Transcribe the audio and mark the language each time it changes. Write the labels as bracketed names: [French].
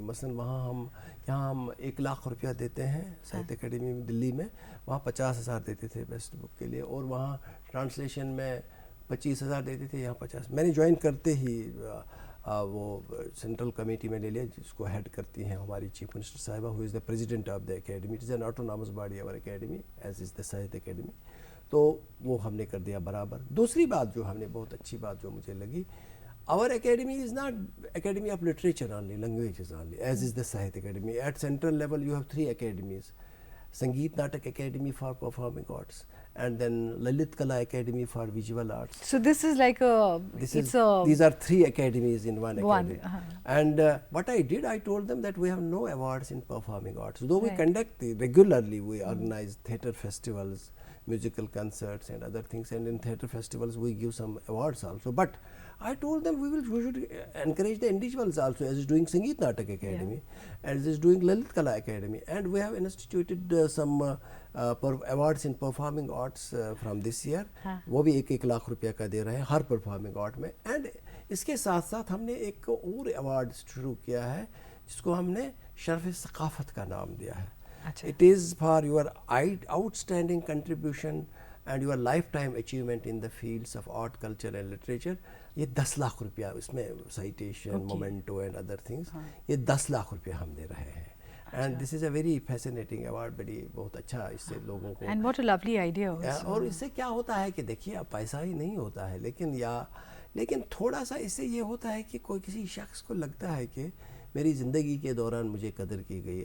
[Urdu] مثلاً یہاں ہم 1 لاکھ روپیہ دیتے ہیں ساہتیہ اکیڈمی میں دلی میں, وہاں 50,000 دیتے تھے بیسٹ بک کے لیے, اور وہاں ٹرانسلیشن میں 25,000 دیتے تھے, یہاں 50. میں نے جوائن کرتے ہی وہ سینٹرل کمیٹی میں لے لیا, جس کو ہیڈ کرتی ہیں ہماری چیف منسٹر صاحبہ, [English] Who is the president of the academy. It is an autonomous body our academy as is the Sahitya Akademi. [Urdu] تو وہ ہم نے کر دیا برابر. دوسری بات جو ہم نے, بہت اچھی بات جو مجھے لگی, [English] our academy is not academy of literature only, languages only, as is the Sahitya Academy. At central level you have 3 academies: Sangeet Natak Academy for Performing Arts, and then Lalit Kala Academy for Visual Arts. So this is like these are 3 academies in one academy. And what I did, I told them that we have no awards in performing arts. Though we conduct regularly, we organize theatre festivals, musical concerts and other things, and in theatre festivals we give some awards also. But I told them we should encourage the individuals also, as is doing Sangeet Natak Academy, as is doing Lalit Kala Academy, and we have instituted some awards in performing arts from this year. [Urdu] وہ بھی 1 لاکھ روپیہ کا دے رہے ہیں ہر performing art میں. And اس کے ساتھ ساتھ ہم نے ایک اور ایوارڈ شروع کیا ہے جس کو ہم نے شرف ثقافت کا نام دیا ہے. [English] It is for your outstanding contribution and your lifetime achievement in the fields of art, culture and literature. [Urdu] یہ 10 لاکھ روپیہ اس میں citation memento and [English] other things [Urdu] یہ 10 لاکھ روپیہ ہم دے رہے ہیں. [English] and this is a very fascinating award, [Urdu] بہت اچھا اس سے لوگوں کو. [English] And what a lovely idea. [Urdu] اور اس سے کیا ہوتا ہے کہ دیکھیے اب پیسہ ہی نہیں ہوتا ہے, لیکن تھوڑا سا اس سے یہ ہوتا ہے کہ کوئی کسی شخص کو لگتا ہے کہ میری زندگی کے دوران مجھے قدر کی گئی.